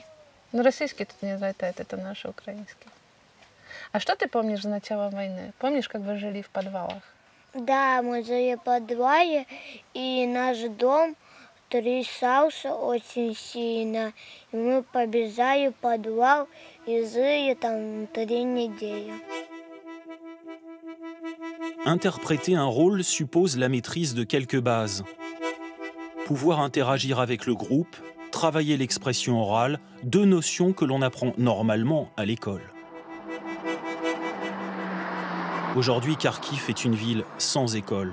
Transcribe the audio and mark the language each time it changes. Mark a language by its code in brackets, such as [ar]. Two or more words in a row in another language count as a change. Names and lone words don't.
[ru] Ну, российский тут не залетает, это наш украинский. А что ты помнишь за начало войны? Помнишь, как вы жили в подвалах? Да, мы жили в подвале, и наш дом трясался очень сильно. И мы побежали в подвал и жили там 3 недели. [fr] Interpréter un rôle suppose la maîtrise de quelques bases. Pouvoir interagir avec le groupe, travailler l'expression orale, deux notions que l'on apprend normalement à l'école. Aujourd'hui, Kharkiv est une ville sans école.